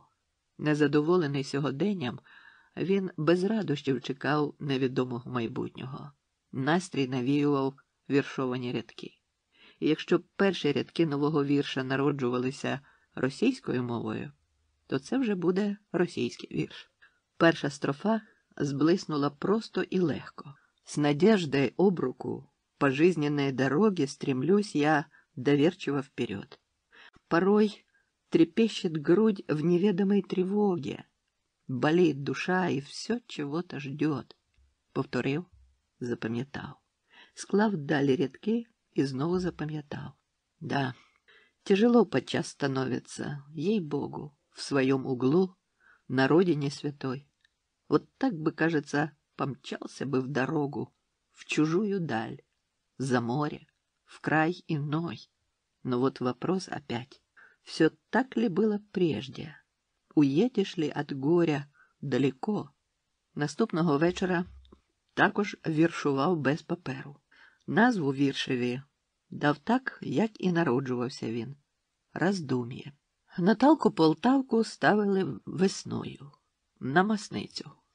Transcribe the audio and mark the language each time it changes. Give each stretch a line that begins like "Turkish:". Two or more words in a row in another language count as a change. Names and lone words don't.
Ukrainian: Незадоволений сьогоденням, він без радощів чекав невідомого майбутнього. Настрій навіював віршовані рядки. І якщо перші рядки нового вірша народжувалися російською мовою, то це вже буде російський вірш. Перша строфа зблиснула просто и легко.
Russian: «С надеждой об руку по жизненной дороге стремлюсь я доверчиво вперед. Порой трепещет грудь в неведомой тревоге, болит душа и все чего-то ждет».
Ukrainian: Повторив, запам'ятав. Склав далі рядки і знову запам'ятав.
Russian: Да, тяжело подчас становится, ей-богу, в своем углу, на родине святой. Вот так бы, кажется, помчался бы в дорогу, в чужую даль, за море, в край иной. Но вот вопрос опять. Все так ли было прежде? Уедешь ли от горя далеко?
Ukrainian: Наступного вечора також віршував без паперу. Назву віршеві дав так, як і народжувався він – «Роздум'є». Наталку Полтавку ставили весною на Масницю.